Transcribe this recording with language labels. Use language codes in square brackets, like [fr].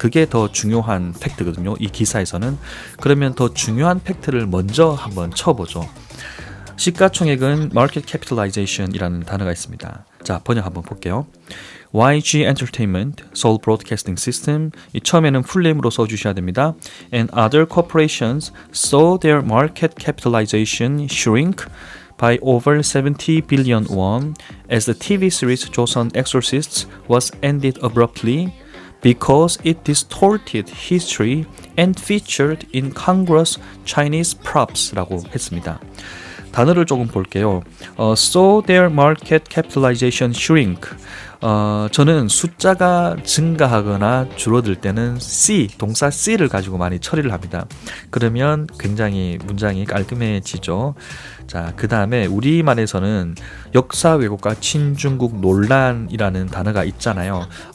[ko] 그게 더 중요한 팩트거든요. 이 기사에서는. 그러면 더 중요한 팩트를 먼저 한번 쳐보죠. 시가총액은 Market Capitalization이라는 단어가 있습니다. 자, 번역 한번 볼게요. YG Entertainment, Seoul Broadcasting System, 이 처음에는 풀네임으로 써주셔야 됩니다. [en] And other corporations saw their market capitalization shrink by over 70 billion won as the TV series Joseon Exorcists was ended abruptly because it distorted history and featured incongruous Chinese props라고 했습니다. [ko] 단어를 조금 볼게요. [en] So their market capitalization shrink. [ko] 저는 숫자가 증가하거나 줄어들 때는 C, 동사 C를 가지고 많이 처리를 합니다. 그러면 굉장히 문장이 깔끔해지죠. 자, 그 다음에 우리말에서는 역사 왜곡과 친중국 논란이라는 단어가 있잖아요.